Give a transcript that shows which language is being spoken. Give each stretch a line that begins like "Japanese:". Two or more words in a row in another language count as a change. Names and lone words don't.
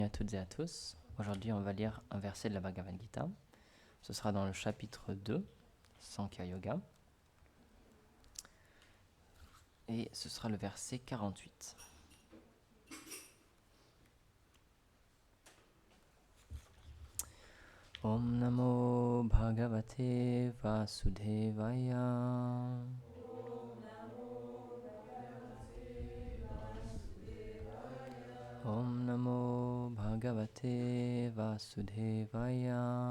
French: À toutes et à tous. Aujourd'hui, on va lire un verset de la Bhagavad Gita. Ce sera dans le chapitre 2, Sankhya Yoga. Et ce sera le verset 48.
Sanskrit: ॐ नमो भगवते वासुदेवाय. ॐ नमो भगवते वासुदेवाय.